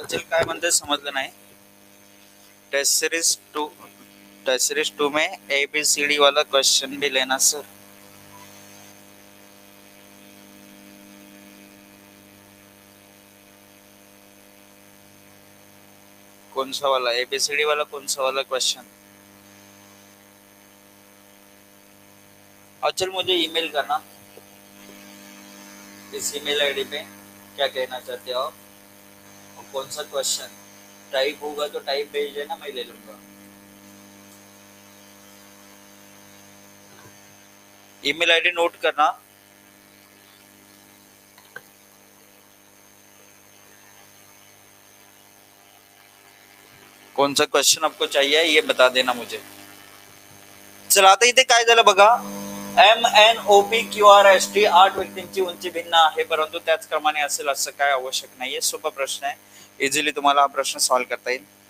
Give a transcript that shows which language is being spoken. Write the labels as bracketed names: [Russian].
[Marathi] काय म्हणते समजलं नाही. [Hindi] टेस्ट सीरीज 2 में ABCD वाला क्वेश्चन भी लेना सर. कौन सा वाला ABCD वाला, कौन सा वाला क्वेश्चन. अच्छा मुझे ईमेल करना इस ईमेल आईडी पे क्या कहना चाहते हो आप, और कौन सा क्वेश्चन टाइप होगा तो टाइप भेज देना, मैं ले लूंगा. ईमेल आईडी नोट करना. कौन सा क्वेश्चन आपको चाहिए ये बता देना मुझे. [Marathi] चला आता इथे काय झालं बघा. MNOPQRST 8 व्यक्तींची उंची भिन्न आहे परंतु त्याच क्रमाने असेल असं काय आवश्यक नाहीये. सोपा प्रश्न आहे, इझिली तुम्हाला हा प्रश्न सॉल्व्ह करता येईल.